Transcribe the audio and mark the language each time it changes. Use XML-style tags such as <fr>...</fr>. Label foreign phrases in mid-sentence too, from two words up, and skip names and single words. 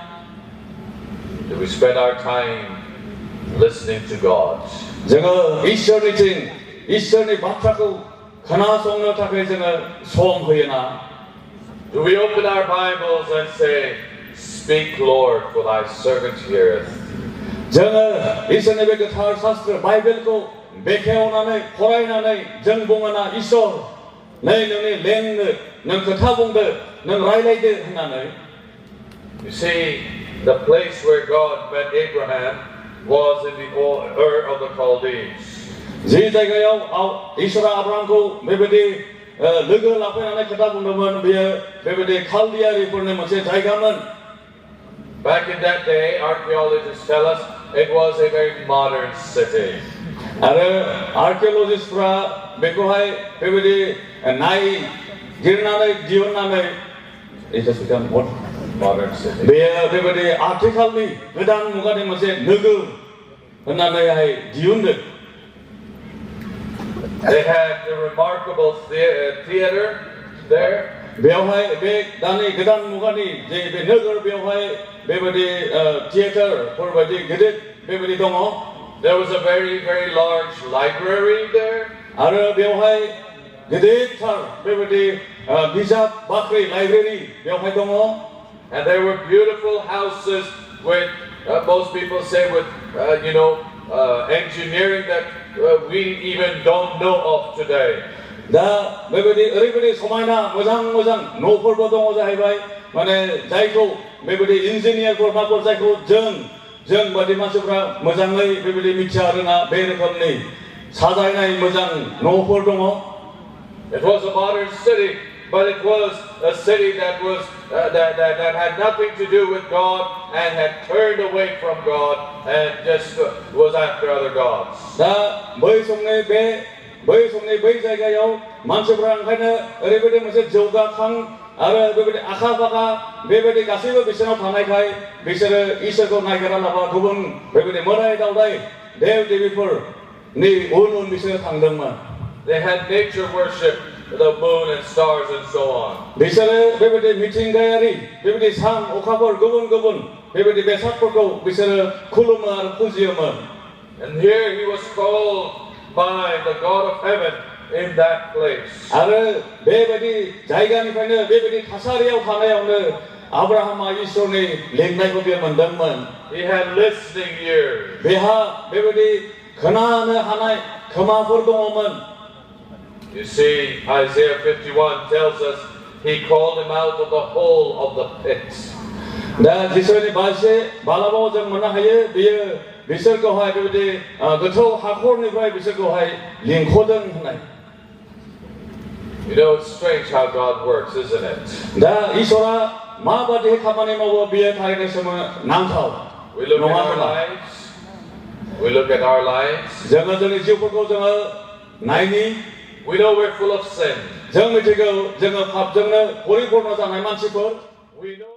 <en>Do we spend our time listening to God?</en> <brx>जोङो ईश्वरनि बाथ्राखौ खोनासंनो थाखाय जोङो सम होयो ना?</brx> <en>Do we open our Bibles and say, "Speak, Lord, for thy servant heareth"?</en> <brx>जोङो इसोरनि बे गोथार शास्त्र बाइबेलखौ बेखेवनानै फरायनानै जों बुङोना इसोर नै नोंनि लेंनो नों खोथा बुंदो नों रायलायदो होननानै.</brx> <en>You see, the place where God met Abraham was in the Ur of the Chaldees.</en> <brx>जि जायगायाव इसोरा आब्राहामखौ बेबायदि लोगो लाफैनानै खोथा बुंदोंमोन बेयो बेबायदि खालदियारिफोरनि मोनसे जायगामोन.</brx> <en>Back in that day, archaeologists tell us it was a very modern city.</en> <brx>आरो आर्किअलजिस्टफ्रा बेखौहाय बेबायदि नायगिरनानै दिहुननानै</brx> <en>it has become what? Modern city.</en> <brx>बेयो बेबायदि आथिखालनि गोदान मुगानि मोनसे नोगोर होननानैहाय दिहुनदों.</brx> <en>They had a remarkable theater there.</en> <brx>बेवहाय बे दानि गोदान मुगानि जे बे नोगोर बेवहाय बेबायदि थियेटारफोर बायदि गिदिर बेबायदि दङ.</brx> <en>There was a very, very large library there.</en> <brx>आरो बेवहाय गिदिरथार बेबायदि बिजाब बाख्रि लाइब्रेरि बेवहाय दङ.</brx> <en>And there were beautiful houses with, most people say, with, engineering that we even don't know of today.</en> <brx>दा बेबायदि ओरैबायदि समायना मोजां न'फोरबो दङ जाहैबाय माने जायखौ बेबायदि इन्जिनियारफोर माफोर जायखौ जों बायदि मानसिफ्रा मोजाङै बेबायदि मिथिया रोङा बे रोखोमनि साजायनाय मोजां न'फोर दङ.</brx> <en>It was a modern city, but it was a city that was that had nothing to do with God and had turned away from God and just was after other gods.</en> <brx>दा बै समनि बै जायगायाव मानसिफ्रा ओंखायनो ओरैबायदि मोनसे जौगाखां आरो बेबायदि आखा फाखा बेबायदि गासैबो बिसोरनाव थानायखाय बिसोरो इसोरखौ नागिरालाबा गुबुन बेबायदि मोदाय दावदाय देव देबीफोरनि उन बिसोरो थांदोंमोन.</brx> <en>They had nature worship, the moon and stars and so on.</en> <brx>बिसोरो बेबायदि मिथिंगायारि बेबायदि सान अखाफोर गुबुन बेबायदि बेसादफोरखौ बिसोरो खुलुमो आरो फुजियोमोन.</brx> <en>And here he was called by the God of heaven in that place.</en> <brx>आरो बेबायदि जायगानिफ्रायनो बेबायदि थासारियाव थानायावनो आब्राहामा इसोरनि लेंनायखौ बे मोनदोंमोन.</brx> <en>He had listening ears.</en> <brx>बेहा बेबायदि खोनानो हानाय खोमाफोर दङमोन.</brx> <en>You see, Isaiah 51 tells us he called him out of the hole of the pit.</en> <brx>दा जिसुनि बालाबाव जों मोननो हायो बेयो बिसोरखौहाय बेबायदि गोथौ हाखरनिफ्राय बिसोरखौहाय लिंख'दों होननाय.</brx> <en>You know, it's strange how God works, isn't it?</en> <brx>दा इसोरा माबायदि खामानि मावो बेयो थारैनो सोमोनांथाव.</brx> <en>We look at our lives. We look at our lives.</en> <brx>जोङो जोंनि जिउफोरखौ जोङो नायनि.</brx> <en>We know we're full of sin.</en> <brx>जों मिथिगौ जोङो पापजोंनो परिपूर्ण जानाय मानसिफोर.</brx> <en>We know</en>